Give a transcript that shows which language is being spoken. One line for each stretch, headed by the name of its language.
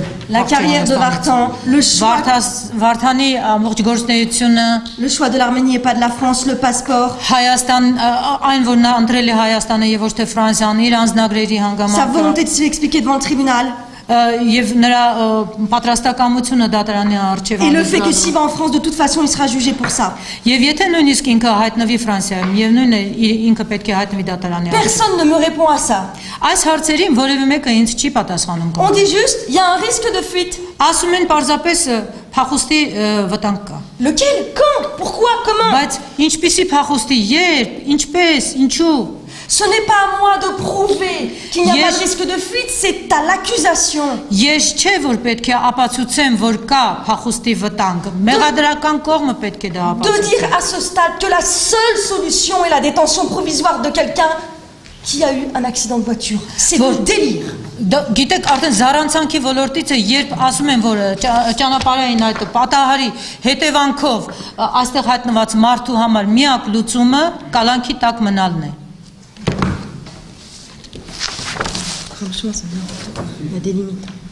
French: La carrière de Vartan, le choix
Armenian: Վարդանի ամբողջ գործունեությունը,
French: le choix de l'Arménie et pas de la France, le passeport,
Armenian: Հայաստան, այն որ նա ընտրել է Հայաստանը եւ ոչ թե Ֆրանսիան, իր անձնագրերի
French: sa
Armenian: հանգամանքը
French: volonté de s'expliquer devant le tribunal.
Armenian: Եվ նրա պատրաստակամությունը դատարանի առջև
French: Et le fait que s'il va en France, de toute façon, il sera jugé pour ça.
Armenian: Եվ եթե նույնիսկ ինքը հայտնվի Ֆրանսիայում, եւ նույնն է ինքը պետք է հայտնվի դատարանի առջև։
French: Personne ne me répond à ça.
Armenian: Այս հարցերին որևէ մեկը ինձ չի պատասխանում։
French: On dit juste, il y a un risque de fuite.
Armenian: Ասում են պարզապես փախուստի վտանգ կա։
French: Lequel? Quand? Pourquoi? Comment?
Armenian: Բայց ինչպիսի փախուստի, երբ, ինչպես, ինչու։
French: Ce n'est pas à moi de prouver qu'il n'y a pas de risque de fuite, c'est à l'accusation.
Armenian: Ես չէ որ պետք է ապացուցեմ որ կա փախուստի վտանգ, մեղադրական կողմը պետք է դա
French: De
Armenian: ապացուցի։
French: dire à ce stade que la seule solution est la détention provisoire de quelqu'un qui a eu un accident de voiture. C'est du délire.
Armenian: Գիտեք արդեն զառանցանքի ոլորտից է երբ ասում են որ ճանապարհային այդ պատահարի հետևանքով այստեղ հայտնված մարդու համար միակ լուծումը կալանքի տակ մնալն է։
French: Franchement, c'est n'importe quoi. Il y a des limites.